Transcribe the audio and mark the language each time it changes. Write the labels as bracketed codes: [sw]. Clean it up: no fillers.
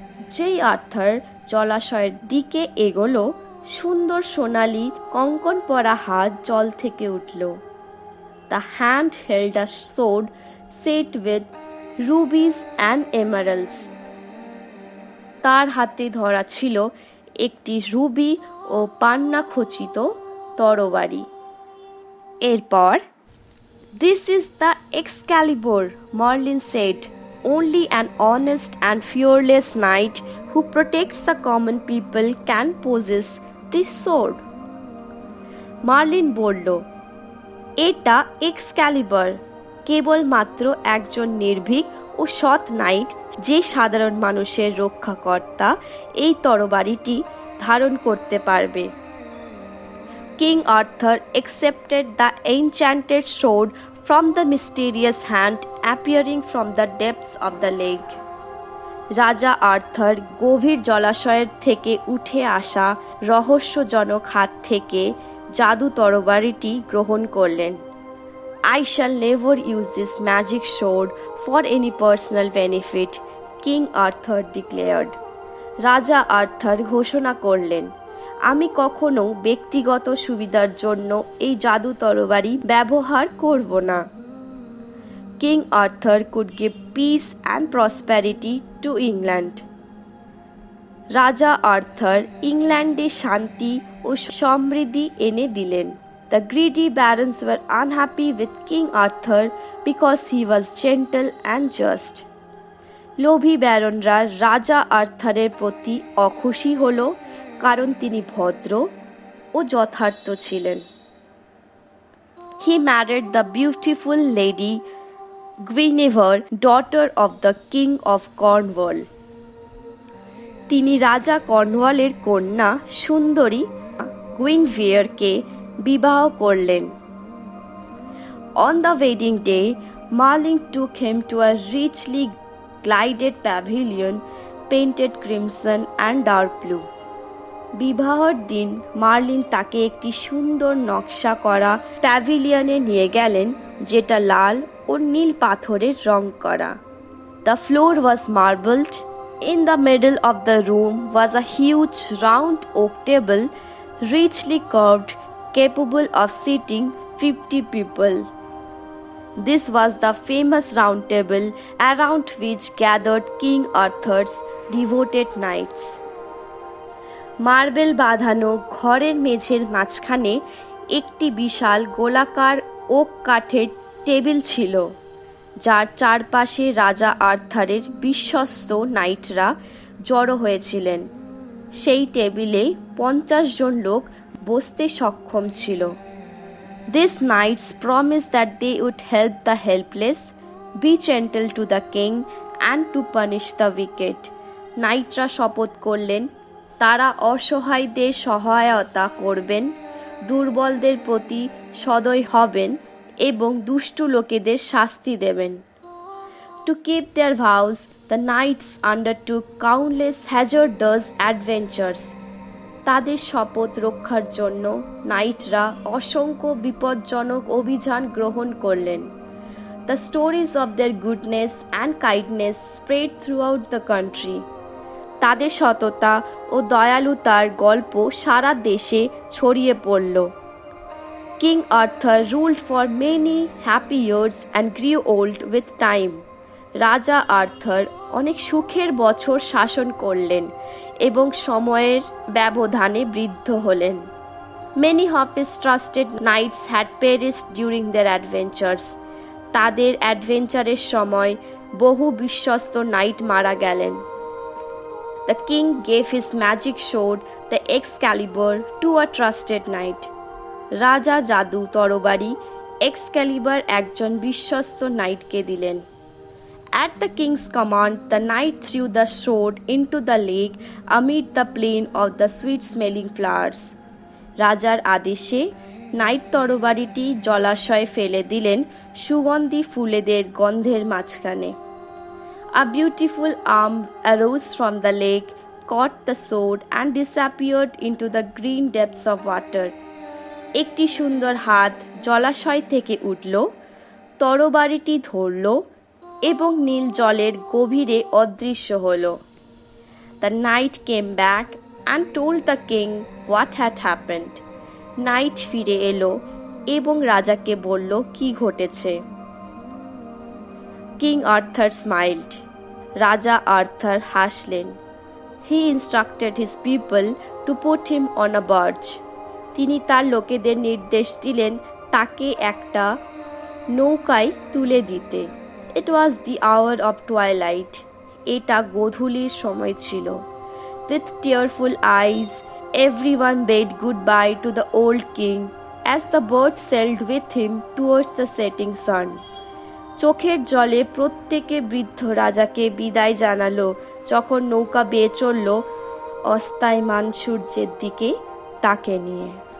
[bn] যেই আর্থার জলাশয়ের দিকে এগোলো, সুন্দর সোনালী কঙ্কন পরা হাত জল থেকে উঠল। [en] The hand held a sword set with rubies and emeralds. [bn] তার হাতে ধরা ছিল একটি রুবি ও পান্না খচিত তরবারি। এরপর [en] This is the Excalibur, Merlin said. Only an honest and fearless knight who protects the common people can possess this sword. [bn] Marlin বলল, এটা এক্সক্যালিবার, কেবলমাত্র একজন নির্ভীক ও সৎ নাইট যে সাধারণ মানুষের রক্ষাকর্তা এই তরবারিটি ধারণ করতে পারবে। [en] King Arthur accepted the enchanted sword from the mysterious hand appearing from the depths of the lake. [bn] রাজা আর্থার গভীর জলাশয়ের থেকে উঠে আসা রহস্যজনক হাত থেকে জাদু তরবারিটি গ্রহণ করলেন। [en] I shall never use this magic sword for any personal benefit, King Arthur declared. [bn] রাজা আর্থার ঘোষণা করলেন, আমি কখনো ব্যক্তিগত সুবিধার জন্য এই জাদু তরবারি ব্যবহার করব না। [en] King Arthur could give peace and prosperity to England. [bn] রাজা আর্থার ইংল্যান্ডে শান্তি ও সমৃদ্ধি এনে দিলেন। [en] The greedy barons were unhappy with King Arthur because he was gentle and just. [bn] লোভী ব্যারনরা রাজা আর্থারের প্রতি অখুশি হল কারণ তিনি ভদ্র ও যথার্থ ছিলেন। [en] He married the beautiful lady Guinevere, daughter of the King of Cornwall. [bn] তিনি রাজা কর্নওয়ালের কন্যা সুন্দরী গুইনভিয়ারকে বিবাহ করলেন। [en] On the wedding day, Merlin took him to a richly glided pavilion painted crimson and dark blue. [bn] বিবাহের দিন মার্লিন তাকে একটি সুন্দর নকশা করা প্যাভিলিয়নে নিয়ে গেলেন যেটা লাল ও নীল পাথরের রং করা। [en] The floor was marbled. In the middle of the room was a huge round oak table richly carved, capable of seating 50 people. This was the famous round table around which gathered King Arthur's devoted knights. [bn] Marble বাঁধানো ঘরের মেঝের মাঝখানে একটি বিশাল গোলাকার okay কাঠের table ছিল যার চারপাশে রাজা আর্থারের বিশ্বস্ত নাইটরা জড়ো হয়েছিলেন। সেই টেবিলে 50 জন লোক বসতে সক্ষম ছিল। [en] These knights promised that they would help the helpless, be gentle to the king and to punish the wicked. [bn] নাইটরা শপথ করলেন তারা অসহায়দের সহায়তা করবেন, দুর্বলদের প্রতি সদয় হবেন এবং দুষ্টু লোকেদের শাস্তি দেবেন। [en] To keep their vows, the knights undertook countless hazardous adventures. [bn] তাদের শপথ রক্ষার জন্য নাইটরা অসংখ্য বিপজ্জনক অভিযান গ্রহণ করলেন। [en] The stories of their goodness and kindness spread throughout the country. [bn] তাদের সততা ও দয়ালুতার গল্প সারা দেশে ছড়িয়ে পড়ল। [en] King Arthur ruled for many happy years and grew old with time. [bn] রাজা আর্থার অনেক সুখের বছর শাসন করলেন এবং সময়ের ব্যবধানে বৃদ্ধ হলেন। [en] Many of his trusted knights had perished during their adventures. [bn] তাদের অ্যাডভেঞ্চারের সময় বহু বিশ্বস্ত নাইট মারা গেলেন। [en] The king gave his magic sword, the Excalibur, to a trusted knight. [bn] রাজা জাদু তরবারি এক্সক্যালিবার একজন বিশ্বস্ত নাইটকে দিলেন। [en] At the king's command, the knight threw the sword into the lake amid the plain of the sweet-smelling flowers. [bn] রাজার আদেশে night তরবারিটি জলাশয়ে ফেলে দিলেন সুগন্ধি ফুলেদের গন্ধের মাঝখানে। [en] A beautiful arm arose from the lake, caught the sword and disappeared into the green depths of water. [bn] একটি সুন্দর হাত জলাশয় থেকে উঠল, তরবারিটি ধরল এবং নীল জলের গভীরে অদৃশ্য হল। [en] The knight came back and told the king what had happened. [bn] Night ফিরে এলো এবং রাজাকে বলল কি ঘটেছে। [en] King Arthur smiled. [bn] রাজা আর্থার হাসলেন। [en] He instructed his people to put him on a barge. [bn] তিনি তার লোকেদের নির্দেশ দিলেন তাকে একটা নৌকায় তুলে দিতে। [en] It was the hour of twilight. [bn] এটা গোধূলির সময় ছিল। [en] With tearful eyes, everyone bade goodbye to the old king as the boat sailed with him towards the setting sun. [bn] চোখের জলে প্রত্যেকে বৃদ্ধ রাজাকে বিদায় জানালো যখন নৌকা বেয়ে চলল অস্তায়মান সূর্যের দিকে তাকে নিয়ে।